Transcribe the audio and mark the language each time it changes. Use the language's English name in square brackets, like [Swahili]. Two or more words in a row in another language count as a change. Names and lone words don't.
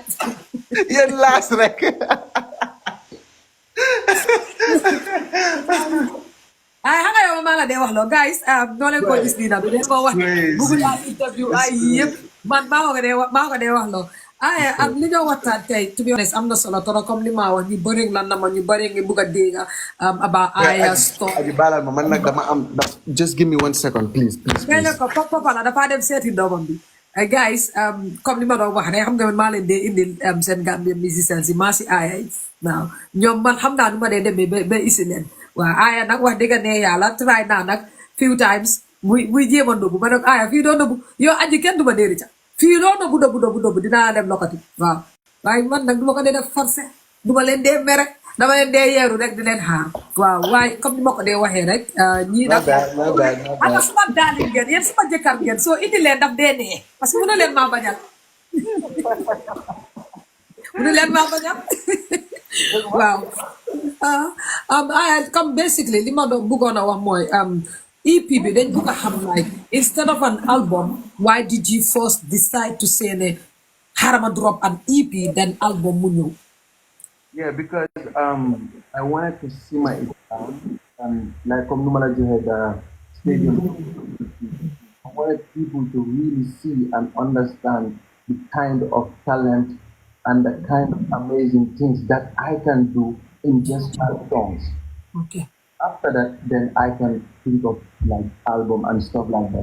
[Wolof] yéen laas rek ay xam nga yow maa la dee wax loo guys noo leen koo gis nii nag leen ko wax bugg laa interview ay yëpp man maa ko dee wax loo ay li ñoo waxtaan tey [English] to be honest [Wolof] am na solo trop comme li ma wax ñu bëri lan na ma ñu bëri ngi bugg a dégg [English] about Aya story. [Wolof] Aji baalal ma man nag dama am [English] just give me 1 second please. [Wolof] Ngay ne ko papa la dafa dem seeti doomam bi guys comme li ma doon wax rek xam nga man maa leen dee indil seen [English] Gambian musicians [Wolof] yi maa si Aya yi waaw ñoom man xam naa nu ma dee demee ba isi leen waaw Aya nag wax dëgg ne yàlla try naa nag [English] few times [Wolof] muy jéem a nëbbu ma nag Aya fii doo nëbbu yow aji kenn du ma déeri ca fii loo nëbbu dinaa dem lokati waaw waaye man nag du ma ko dee def forcé du ma leen dee mere dama leen dee yeeru rek di leen xaar waaw waaye comme ni ma ko dee waxee rek ñii nag ama suma daali ngeen yéen suma jëkkar ngeen soo indi leen daf dee nee [French] parce que [Wolof] mënu leen maa bañal waaw comme basically li ma doon bëggoon a wax mooy EP bi dañ bëgg a xam [English] like instead of an album why did you first decide to say [Wolof] ne xarama [English] drop an EP then album [Wolof] mu ñëw. [English] Yeah, because I wanted to see my exam and like [Wolof] comme nu ma la joxee [English] the stadium. wanted people to really see and understand the kind of talent and the kind of amazing things that I can do in just 5 songs. Okay. After that, then I can think of like album and stuff like that.